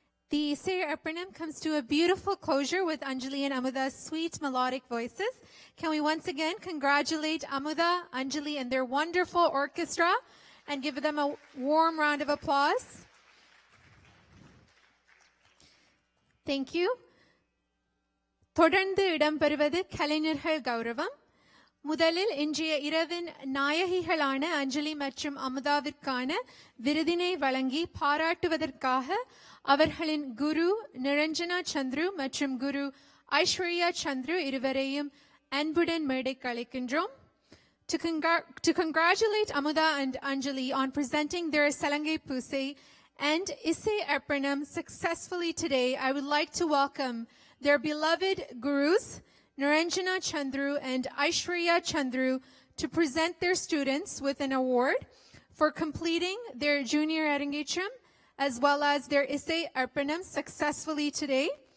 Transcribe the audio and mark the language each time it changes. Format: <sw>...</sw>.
<en>The Isai Arpanam comes to a beautiful closure with Anjali and Amuda's sweet melodic voices. Can we once again congratulate Amuda, Anjali, and their wonderful orchestra and give them a warm round of applause? Thank you.</en> <ta>தொடர்ந்து இடம்பெறுவது கலைஞர்கள் கௌரவம். முதலில் இன்றைய இரவின் நாயகிகளான அஞ்சலி மற்றும் அமுதாவிற்கான விருதினை வழங்கி பாராட்டுவதற்காக அவர்களின் குரு நிரஞ்சனா சந்துரு மற்றும் குரு ஐஸ்வர்யா சந்துரு இருவரையும் அன்புடன் மேடைக்கு அழைக்கின்றோம்.</ta> <en>To congratulate Amuda and Anjali on presenting their Salangai Pusai and Isai Arpanam successfully today, I would like to welcome their beloved gurus, Niranjana Chandru and Aishwarya Chandru, to present their students with an award for completing their junior Arangetram as well as their Isai Arpanam successfully today.</en>